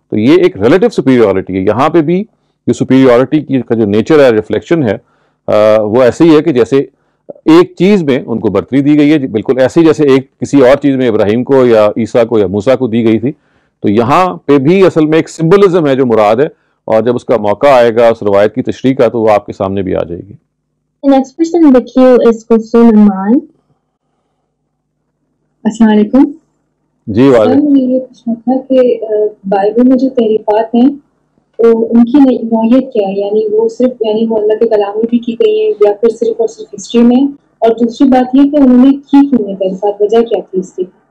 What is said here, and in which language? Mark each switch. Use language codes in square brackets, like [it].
[ur] تو یہ ایک ریلیٹیو سپیریورٹی ہے. یہاں پہ بھی جو سپیریورٹی کا جو نیچر ہے، ریفلیکشن ہے، وہ ایسے ہی ہے کہ جیسے ایک چیز میں ان کو برتری دی گئی ہے، بالکل ایسے ہی جیسے ایک کسی اور چیز میں ابراہیم کو یا عیسیٰ کو یا موسیٰ کو دی گئی تھی. تو یہاں پہ بھی اصل میں ایک سمبلزم ہے جو مراد ہے، اور جب اس کا موقع آئے گا اس روایت کی تشریح کا تو وہ آپ کے سامنے بھی آ جائے گی. [en] Next person in the queue is Kulsum Imran. [ur] السلام علیکم. جی وعلیکم. مجھے یہ پوچھنا تھا کہ بائبل میں جو تحریفات ہیں تو ان کی نوعیت کیا ہے، یعنی وہ صرف یعنی وہ اللہ کے کلام میں بھی کی گئی ہیں یا پھر صرف اور صرف ہسٹری میں؟ اور دوسری بات یہ کہ انہوں نے کی کیوں ہیں تحریفات، وجہ کیا تھی اس کی؟